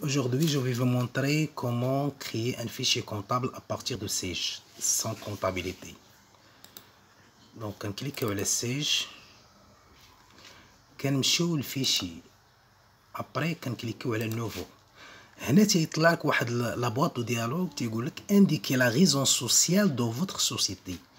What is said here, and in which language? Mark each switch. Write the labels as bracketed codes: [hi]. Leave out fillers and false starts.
[fr] Aujourd'hui, je vais vous montrer comment créer un fichier comptable à partir de Sage, sans comptabilité. Donc, on clique sur le Sage, [ar] كنمشيو للفيشي. [fr] Après, [ar] كنكليكيو على nouveau. هنا تيطلع لك واحد لا [fr] boîte de dialogue [ar] تيقول لك [fr] indiquer la raison sociale de votre société.